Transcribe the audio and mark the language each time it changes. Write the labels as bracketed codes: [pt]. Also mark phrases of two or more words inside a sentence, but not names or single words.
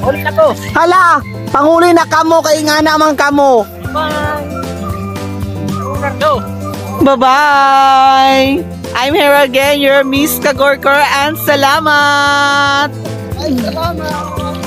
[hil] ako. Hala, panguli na kamo kay nga naman kamo. [en] Bye. Go. Bye-bye! I'm here again, your Miss Kagorkor, and salamat! [hil] Ay, salamat.